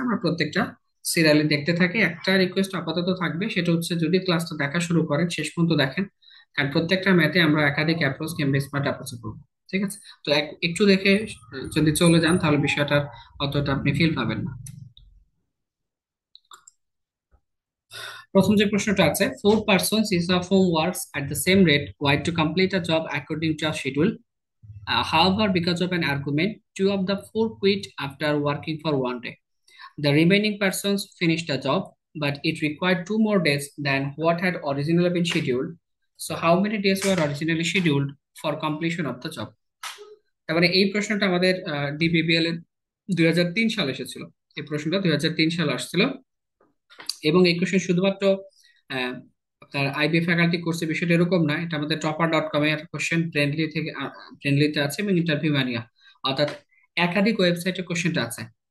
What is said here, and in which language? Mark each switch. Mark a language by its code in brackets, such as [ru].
[bn] আমরা প্রত্যেকটা সিরিয়ালি দেখতে থাকি। একটা রিকোয়েস্ট আপাতত থাকবে, সেটা হচ্ছে যদি ক্লাসটা দেখা শুরু করেন শেষ পর্যন্ত দেখেন, কারণ প্রত্যেকটা ম্যাথে আমরা একাধিক অ্যাপ্রোচ কিংবা স্মার্ট অ্যাপ্রোচ করবো। ঠিক আছে, তো একটু দেখে যদি চলে যান তাহলে বিষয়টার অতটা আপনি ফিল পাবেন না। প্রথম যে প্রশ্নটা আছে, [en] Four persons is of home works at the same rate wide to complete a job according to a schedule. However, because of an argument, two of the four quit after working for one day. The remaining persons finished the job, but it required 2 more days than what had originally been scheduled. So, how many days were originally scheduled for completion of the job? [bn] তারপরে এই প্রশ্নটা আমাদের DBBL এর 2003 সালে এসেছিল। এই প্রশ্নটা 2003 সালে আসছিল এবং এই কোশ্চেন শুধুমাত্র আহ, আপনার আইবি ফ্যাকাল্টি কোর্সে বিষয়টা এরকম না, এটা আমাদের টপার.কম এর কোশ্চেন ব্রেন্ডলি থেকে, ব্রেন্ডলিতে আছে এবং ইন্টারভিউ মানিয়া, অর্থাৎ একাধিক ওয়েবসাইটে কোশ্চেনটা আছে।